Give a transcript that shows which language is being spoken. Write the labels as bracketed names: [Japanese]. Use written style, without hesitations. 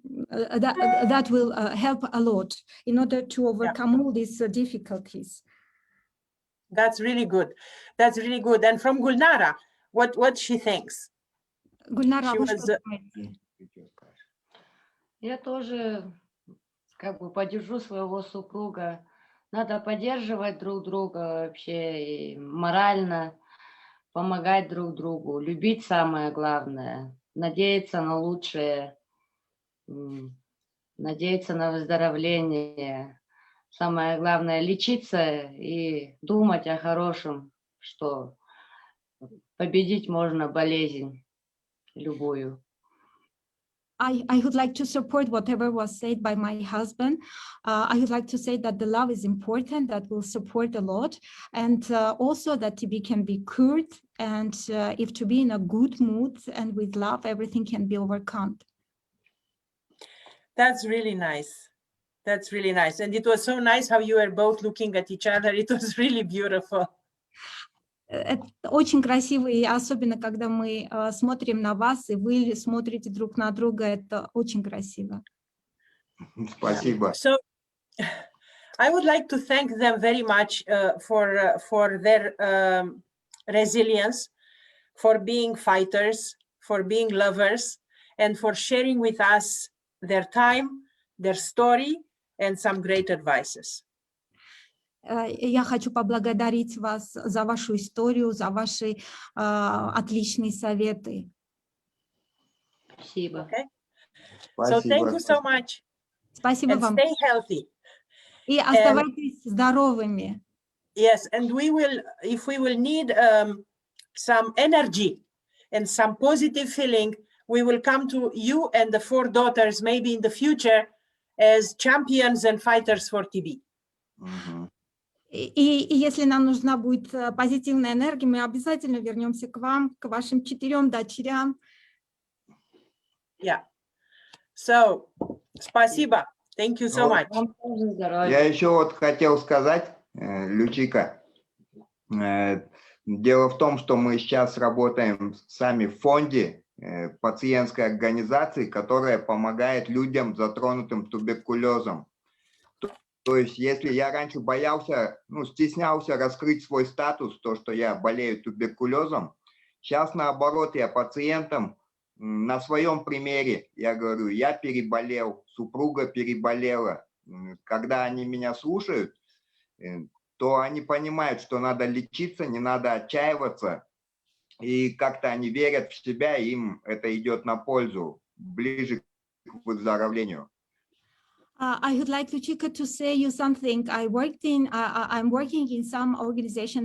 [English] that will help a lot in order to overcome all these difficulties. That's really good. That's really good. And from Gulnara, what she thinks? [Russian] Гульнара, [English] She [Russian] вы [English] was, [Russian] что думаете? Я тоже как бы поддержу своего супруга. Надо поддерживать друг друга вообще и морально, помогать друг другу, любить самое главное, надеяться на лучшее, надеяться на выздоровление. Самое главное лечиться и думать о хорошем, что победить можно болезнь любую. [English] I would like to support whatever was said by my husband. I would like to say that the love is important, that will support a lot, and also that TB can be cured, and if to be in a good mood and with love, everything can be overcome. That's really nice. That's really nice. And it was so nice how you were both looking at each other. It was really beautiful. [Russian] Это очень красиво, и особенно, когда мы смотрим на вас, и вы смотрите друг на друга, это очень красиво. Спасибо. [English] So I would like to thank them very much for their resilience, for being fighters, for being lovers, and for sharing with us their time, their story, and some great advices. [Russian] Я хочу поблагодарить вас за вашу историю, за ваши отличные советы. Спасибо. [English] Okay. [Russian] Спасибо. [English] So thank you so much. [Russian] Спасибо [English] And [Russian] вам. [English] stay healthy. [Russian] И оставайтесь здоровыми. [English] Yes, and we will, if we will need some energy and some positive feeling, we will come to you and the 4 daughters maybe in the future as champions and fighters for TB. [Russian] И если нам нужна будет позитивная энергия, мы обязательно вернемся к вам, к вашим 4 дочерям. [English] Yeah. So, [Russian] спасибо. [English] Thank you so much. [Russian] Вам тоже здоровья. Я еще вот хотел сказать, Лючика, дело в том, что мы сейчас работаем сами в фонде пациентской организации, которая помогает людям, затронутым туберкулезом. То есть, если я раньше боялся, ну, стеснялся раскрыть свой статус, то, что я болею туберкулезом, сейчас, наоборот, я пациентам на своем примере, я говорю, я переболел, супруга переболела. Когда они меня слушают, то они понимают, что надо лечиться, не надо отчаиваться. и как-то они верят в себя, им это идет на пользу, ближе к выздоровлению. [English] I would like Lucica to say you something. I'm working in some organization.